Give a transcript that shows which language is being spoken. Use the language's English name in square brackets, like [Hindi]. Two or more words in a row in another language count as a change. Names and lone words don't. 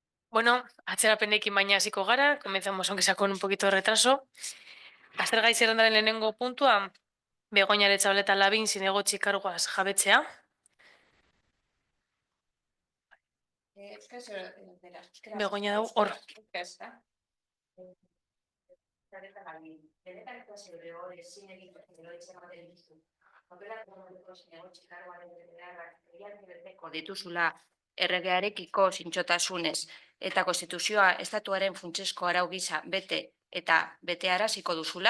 [Basque] Bueno, atzerapenekin baina hasiko gara, [Spanish] comenzamos aunque sea con un poquito de retraso. [Basque] Aztergai zerrendaren lehenengo puntua, Begoña Aretxabaleta Labin zinegotzi karguaz jabetzea. Begoña dau hor. Dituzula erregearekiko zintzotasunez eta konstituzioa estatuaren funtsezko arau gisa bete eta betearaziko duzula?